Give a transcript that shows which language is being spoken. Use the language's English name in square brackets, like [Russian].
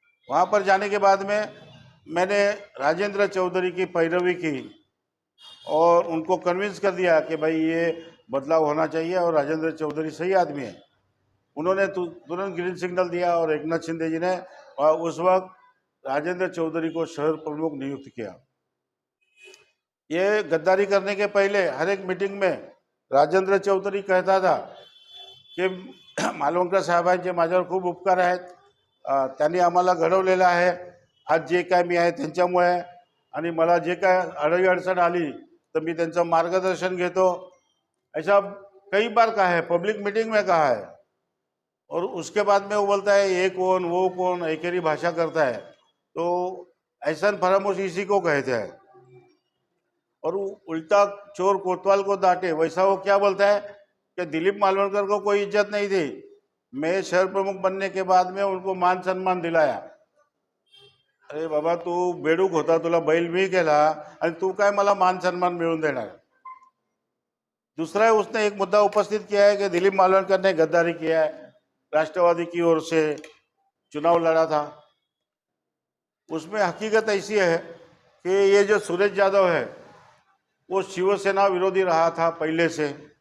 [Hindi] वहाँ पर जाने के बाद में मैंने राजेंद्र चौधरी की पैरवी की और उनको कन्विंस कर दिया कि भाई ये बदलाव होना चाहिए और राजेंद्र चौधरी सही आदमी है। उन्होंने तुरंत ग्रीन सिग्नल दिया और एकनाथ शिंदे जी ने उस वक्त राजेंद्र चौधरी को शहर प्रमुख नियुक्त किया। ये गद्दारी करने के पहले हर एक मीटिंग में राजेंद्र चौधरी कहता था की [Marathi] मालवणकर साहेबांचे माझ्यावर खूप उपकार आहेत, त्यांनी आम्हाला घडवलेलं आहे, आज जे काय मी आहे त्यांच्यामुळे, आणि मला जे काय अडचण आली तर मी त्यांचं मार्गदर्शन घेतो। [Hindi] ऐसा कई बार कहा है, पब्लिक मीटिंग में कहा है। और उसके बाद में वो बोलता है ये कौन वो कौन, एकेरी भाषा करता है। तो एहसान फरामोश इसी को कहते हैं। और वो उल्टा चोर कोतवाल को डांटे, वैसा वो क्या बोलता है कि दिलीप मालवणकर को कोई इज्जत नहीं थी, मैं शहर प्रमुख बनने के बाद में उनको मान सम्मान दिलाया। [Marathi] अरे बाबा, तू बेडूक होता, तुला बैल मी केला आणि तू काय मला मान सन्मान मिळवून देणार। [Hindi] दूसरा है, उसने एक मुद्दा उपस्थित किया है कि दिलीप मालवणकर ने गद्दारी किया है, राष्ट्रवादी की ओर से चुनाव लड़ा था। उसमें हकीकत ऐसी है कि ये जो सुरेश यादव है वो शिवसेना विरोधी रहा था पहले से।